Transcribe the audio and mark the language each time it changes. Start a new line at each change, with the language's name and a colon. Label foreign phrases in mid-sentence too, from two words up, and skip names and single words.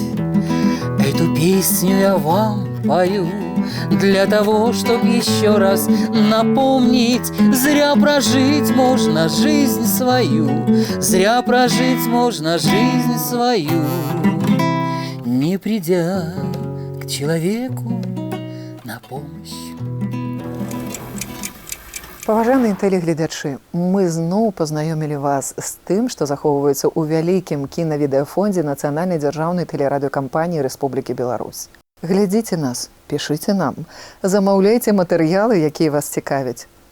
Russian: Эту песню я вам пою для того, чтоб еще раз напомнить: зря прожить можно жизнь свою, зря прожить можно жизнь свою, не придя к человеку на помощь.
Belarusian: Паважаныя тэлегледачы, мы зноў пазнаёмілі вас з тым, што захоўваецца ў вялікім кінавідэафондзе Нацыянальнай дзяржаўнай тэлерадыёкампаніі Рэспублікі Беларусь. Глядзіце нас, пішыце нам, замаўляйце матэрыялы, якія вас цікавяць.